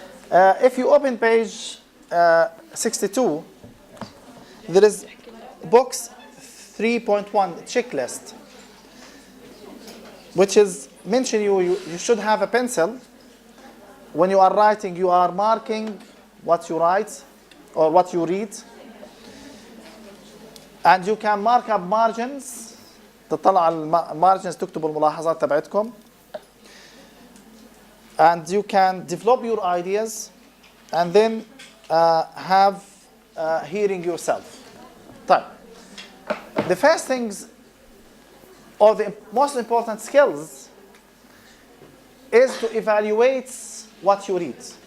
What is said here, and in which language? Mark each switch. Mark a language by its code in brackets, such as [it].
[en] If you open page 62, there is box 3.1 checklist, which is mention you should have a pencil. When you are writing, you are marking what you write or what you read, and you can mark up margins. [ar] تطلعوا على المارجنز تكتبوا الملاحظات تبعتكم. [en] And you can develop your ideas and then have hearing yourself. [ar] طيب. [en] The first things or the most important skills is to evaluate what you read.